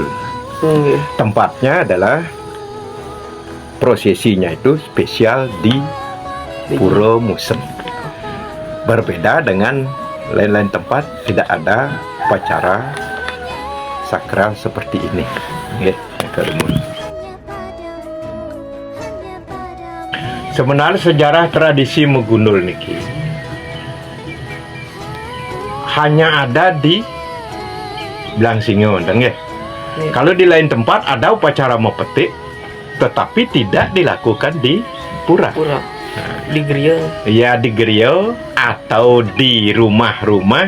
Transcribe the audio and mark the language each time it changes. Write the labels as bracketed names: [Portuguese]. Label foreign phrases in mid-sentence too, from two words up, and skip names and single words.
[Indonesian] Tempatnya adalah prosesinya itu spesial di Pura Musen. Berbeda dengan lain-lain tempat, tidak ada upacara sakral seperti ini. Sebenarnya sejarah tradisi megundul niki hanya ada di Blangsinge, ya. Kalau di lain tempat ada upacara mepetik, tetapi tidak dilakukan di pura. Di gereja. Ya, di gereja atau di rumah-rumah.